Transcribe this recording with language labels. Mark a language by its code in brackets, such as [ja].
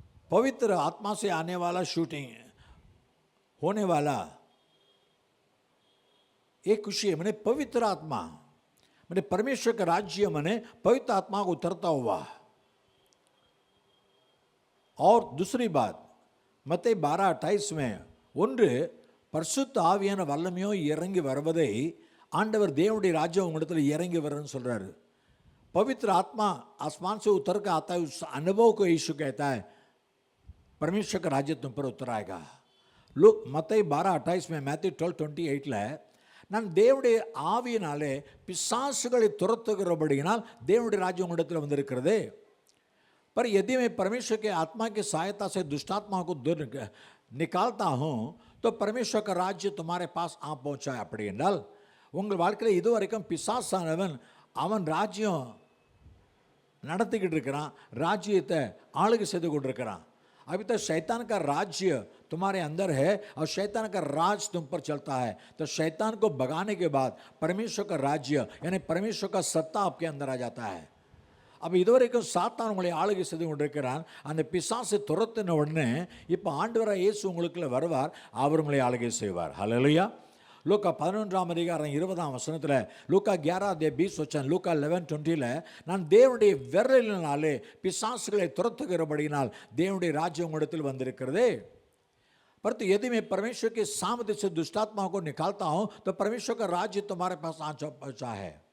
[hi] पवित्र आत्मा से आने वाला शूटिंग होने वाला एक खुशी है. मैंने पवित्र आत्मा, मैंने परमेश्वर का राज्य, मैंने पवित्र आत्मा को उतरता हुआ. और दूसरी बात, [ta] मत्ती 12:28 में, ஒன்று பரிசுத்த ஆவியான வல்லமையோ இறங்கி வருவதை ஆண்டவர் தேவனுடைய ராஜ்யம் உங்களிடத்தில் இறங்கி வருன்னு சொல்கிறாரு. [hi] पवित्र आत्मा आसमान से उतर कर आता है, उस अनुभव को यीशु कहता है परमेश्वर का राज्य तुम पर उतर आएगा. लोग मत्ती 12:28 में, [ta] मैथ्यू 12:28 நான் தேவனுடைய ஆவியினாலே பிசாசுகளை துரத்துகிறபடியினால் தேவனுடைய ராஜ்யம் உங்களிடத்தில் வந்திருக்கிறது. [hi] पर यदि मैं परमेश्वर के आत्मा की सहायता से दुष्टात्मा को दूर निकालता हूँ, तो परमेश्वर का राज्य तुम्हारे पास आ पहुँचा है. [ta] அப்படி என்றால் உங்கள் வாழ்க்கையில் இதுவரைக்கும் பிசாசானவன் அவன் ராஜ்யம் நடத்திக்கிட்டு இருக்கிறான், ராஜ்யத்தை ஆளுகை செய்து கொண்டிருக்கிறான். [hi] अभी तो शैतान का राज्य तुम्हारे अंदर है और शैतान का राज तुम पर चलता है. तो शैतान को भगाने के बाद परमेश्वर का राज्य यानी परमेश्वर का सत्ता आपके अंदर आ जाता है. [ta] அப்போ இதுவரைக்கும் சாத்தான் உங்களை ஆளுகை செய்து கொண்டிருக்கிறான். அந்த பிசாசை துரத்தின உடனே இப்போ ஆண்டவராக இயேசு உங்களுக்குள்ள வருவார், அவர் உங்களை ஆளுகை செய்வார். ஹல்லேலூயா. லூக்கா 11ஆம் அதிகாரம் 20ஆம் வசனத்தில், லூக்கா 11:20 வச்சன், லூக்கா 11:20 நான் தேவனுடைய விரலினாலே பிசாசுகளை துரத்துகிறபடியினால் தேவனுடைய ராஜ்யம் உங்களிடத்தில் வந்திருக்கிறதே. [hi] परंतु यदि मैं परमेश्वर के सामर्थ्य से दुष्टात्माओं को निकालता हूं तो परमेश्वर का राज्य तुम्हारे पास आ पहुंचा है.